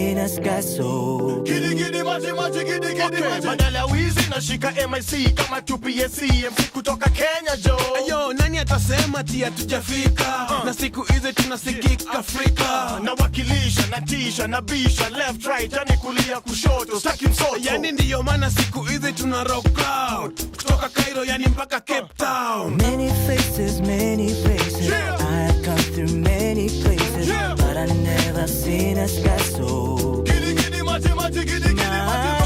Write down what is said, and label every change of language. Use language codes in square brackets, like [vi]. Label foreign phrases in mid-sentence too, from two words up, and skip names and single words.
[en] sky so [sw] Giddy giddy maji maji giddy giddy maji. Badala ya wizi nashika MIC kama TPSC MC kutoka Kenya jo. Ayo, nani atasema tia hatujafika na siku hizi tunasikika Afrika. Nawakilisha, natisha, nabisha, [en] left right, [sw] yani kulia kushoto, staki msoto. Yani ndiyo maana siku hizi tuna [en] rock out [sw] kutoka Cairo yani mpaka Cape Town. [en] Many faces, many places. Yeah. I've come through many places, Yeah. but I never seen a sky so [sw] Giddy giddy maji maji giddy giddy maji